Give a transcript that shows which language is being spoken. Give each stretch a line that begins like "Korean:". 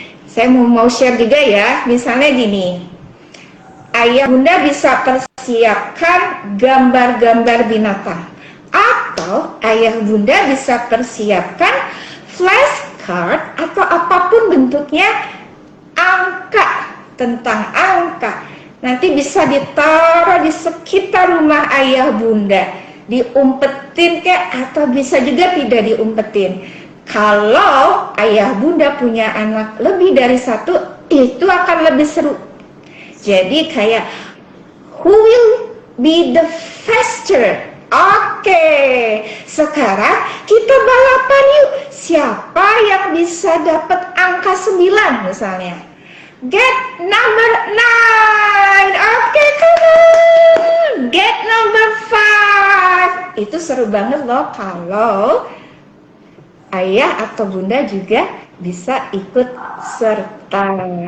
Indonesian: Saya mau share juga ya. Misalnya gini, ayah Bunda bisa persiapkan gambar-gambar binatang, atau ayah Bunda bisa persiapkan flashcard atau apapun bentuknya, angka, tentang angka. Nanti bisa ditaruh di sekitar rumah ayah Bunda, diumpetin atau bisa juga tidak diumpetin. Kalau ayah Bunda punya anak lebih dari satu, itu akan lebih seru. Jadi kayak,
English: who will be the faster?
Indonesian: Oke, sekarang kita balapan yuk. Siapa yang bisa dapat angka 9 misalnya?
English: Get number 9. Oke, come on. Get number 5.
Indonesian: Itu seru banget loh kalau ayah atau Bunda juga bisa ikut serta.